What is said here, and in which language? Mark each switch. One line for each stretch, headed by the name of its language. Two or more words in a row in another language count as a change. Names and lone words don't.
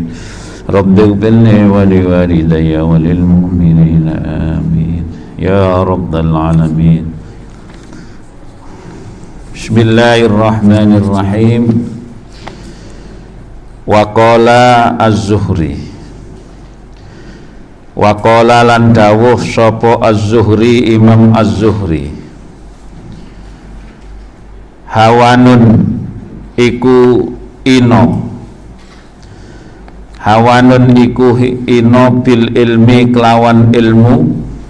Arabic: رب اغفر لي ولوالدي وللمؤمنين آمين يا رب العالمين. بسم الله الرحمن الرحيم. وقال الزهري.
Javanese: Waqala lan dawuh sapa Az-Zuhri, Imam Az-Zuhri. Hawanun iku ino. Hawanun iku ino
Arabic: بالعلم
Javanese: kelawan ilmu.